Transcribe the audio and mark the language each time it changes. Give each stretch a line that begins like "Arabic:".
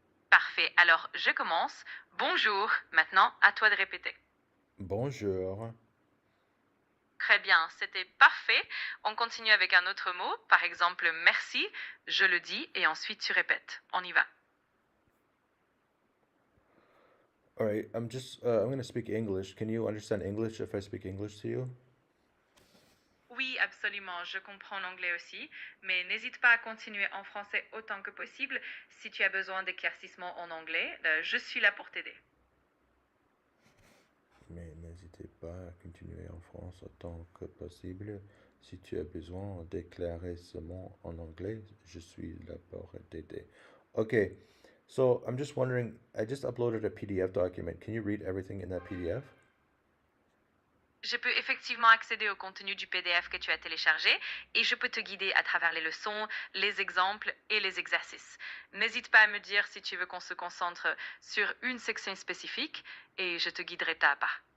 French: Parfait, alors je commence. Bonjour, maintenant à toi de répéter. Bonjour. Très bien, c'était parfait. On continue avec un autre mot, par exemple merci. Je le dis et ensuite tu répètes. On y va.
English: All right, I'm going to speak English. Can you understand English if I speak English to you?
French: Oui, absolument, je comprends l'anglais aussi, mais n'hésite pas à continuer en français autant que possible. Si tu as besoin d'éclaircissements en anglais, je suis là pour t'aider. Mais n'hésitez pas à continuer en France autant que possible. Si tu as besoin d'éclaircissements en anglais, je suis là pour t'aider.
English: Okay, so I'm just wondering, I just uploaded a PDF document. Can you read everything in that PDF?
French: Je peux effectivement accéder au contenu du PDF que tu as téléchargé et je peux te guider à travers les leçons, les exemples et les exercices. N'hésite pas à me dire si tu veux qu'on se concentre sur une section spécifique et je te guiderai pas à pas.